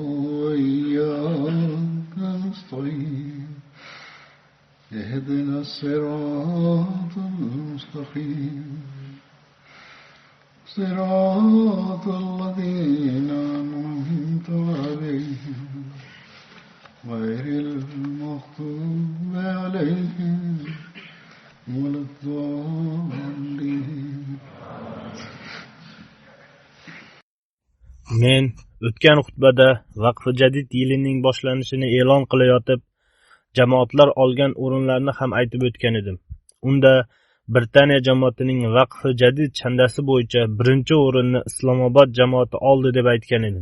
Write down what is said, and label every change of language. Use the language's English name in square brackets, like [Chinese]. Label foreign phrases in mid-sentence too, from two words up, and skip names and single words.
[Arabic] وإياك نستعين اهدنا الصراط المستقيم صراط الذين أنعمت عليهم غير المغضوب عليهم ولا الضالين. [Uzbek] Men o'tgan xutbada Vaqf Jadid yilining boshlanishini e'lon qilayotib, jamoatlar olgan o'rinlarni ham aytib o'tgan edim. Unda Britaniya jamoatining Vaqf Jadid chandasi bo'yicha birinchi o'rinni Islomobod jamoati oldi deb aytgan edim.